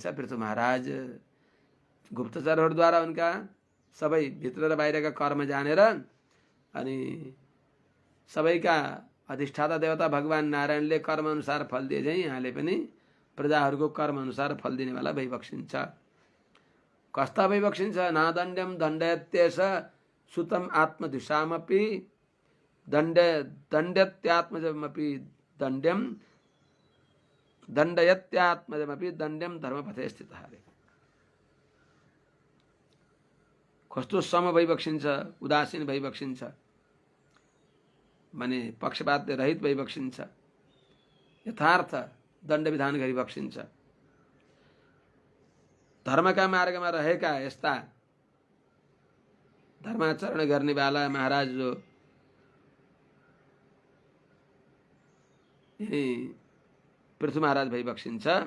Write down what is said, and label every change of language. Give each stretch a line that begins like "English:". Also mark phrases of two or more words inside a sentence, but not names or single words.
Nepali: पृथु महाराज गुप्तचरहरूद्वारा उनका सबै भित्र र बाहिरका कर्म जानेर अनि सबैका अधिष्ठाता देवता भगवान नारायणले कर्म अनुसार फल दिए चाहिँ यहाँले पनि प्रजाहरूको कर्म अनुसार फल दिने वाला भइबक्सिन्छ। कस्ता भइबक्सिन्छ?
Sanskrit: नादण्ड्यम दण्डयत्येष सुतम आत्मदिशामपि दण्ड्यत्यात्मजमपि दण्ड्यम दण्डयत्यात्मजमपि दण्ड्यम धर्मपथे स्थितः।
Nepali: कस्तो सम भइबक्सिन्छ, उदासीन भइबक्सिन्छ भने पक्षपात रहित भइबक्सिन्छ, यथार्थ दण्ड विधान गरिबक्सिन्छ। धर्मका मार्गमा रहेका यस्ता धर्माचरण गर्नेवाला महाराज जो पृथु महाराज भइबक्सिन्छ,